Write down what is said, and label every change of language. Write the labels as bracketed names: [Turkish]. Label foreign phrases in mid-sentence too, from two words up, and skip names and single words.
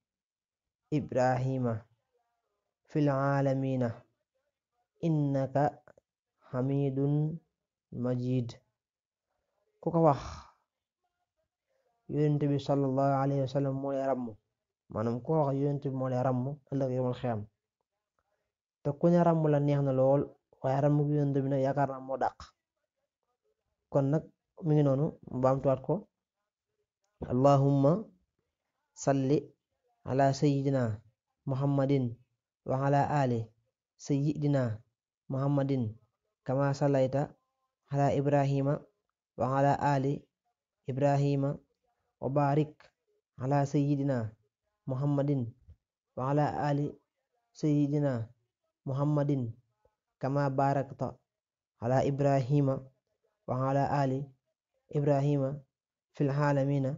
[Arabic] إبراهيم في العالمين إنك حميد مجيد [Wolof] ku ko wax yonent bi [Arabic] صلى الله عليه وسلم [Wolof] moo lay ràmm maanaam ku ko wax yonent bi moo lay ràmm ëllëg [Arabic] يوم القيامة [Wolof] te ku ne ràmm la neex na lool waaye ràmm gi yonent bi nag yaakaar naa moo dàq kon nag mi ngi noonu baamtuwaat ko [Arabic] اللهم صل على سيدنا محمد وعلى آل سيدنا محمد كما صليت على إبراهيم وعلى آل إبراهيم وبارك على سيدنا محمد وعلى آل سيدنا محمد كما باركت على إبراهيم وعلى آل إبراهيم في العالمين